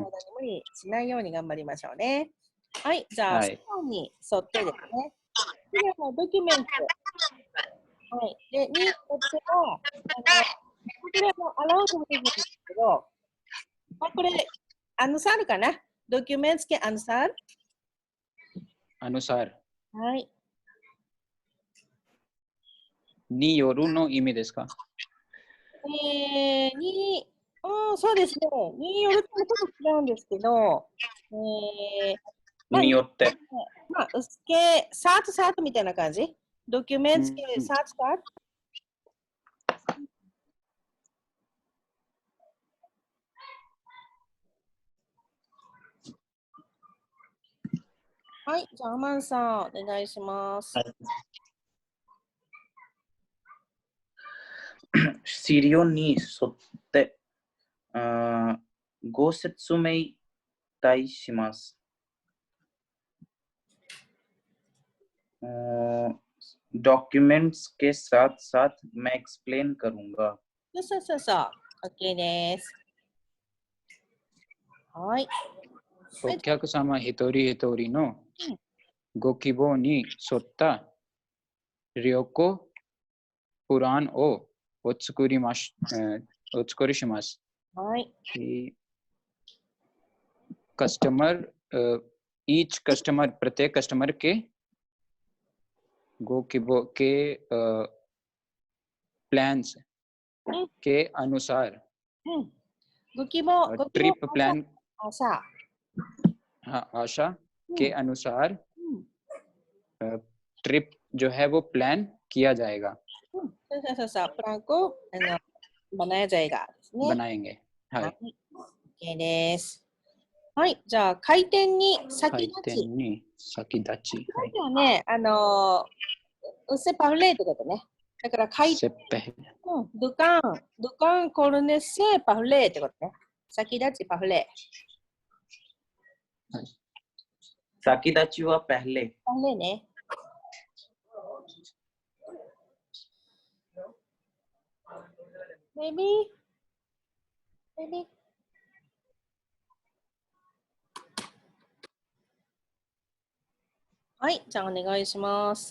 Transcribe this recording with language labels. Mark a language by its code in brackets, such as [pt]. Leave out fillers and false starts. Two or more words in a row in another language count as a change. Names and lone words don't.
[ja] 体に無理しないように頑張りましょうね。はい、じゃあ、はい質問に沿ってですね、次のドキュメント、はい、で、によっては、これもアラウンドでいいんですけど、これ、अनुसारかなドキュメント [hi] के अनुसार अनुसार [ja] はい。によるの意味ですか？そうですね。によるとちょっと違うんですけど、まあ、によって。まあ、 [hi] उसके साथ साथ [ja] みたいな感じドキュメント [hi] के साथ साथ [ja] はい、じゃあ、アマンさん、お願いします。資料に沿って、ご説明いたします。 [hi] डॉक्यूमेंट्स के साथ साथ मैं एक्सप्लेन करूंगा। [ja] そうそうそう。OK です。はい。お客様一人一人のご希望に沿った旅行プランをお作りします。はい。 [en] customer each customer [hi] प्रत्येक कस्टमर के प्लान्स के अनुसार [ja] ご希望、 [en] trip plan [ja] 朝。 [hi] हाँ आशा के अनुसार ट्रिप जो है वो प्लान किया जाएगा [ja] そうそう、プラン [hi] को बनाया जाएगा [ja] ですね。 [hi] बनाएंगे はい [ja] OK です。はい、じゃあ、開店に先開立ち。店に先立ちさっきはね、 [hi] उससे पहले [ja] ってことね。だから、 [hi] से पहले दुकान खोलने से पहले ってことね。 [ja] 先立ち、पहले。先立ちは पहले。 [hi] पहले ね。Maybe。 [ja] はい、じゃあお願いします。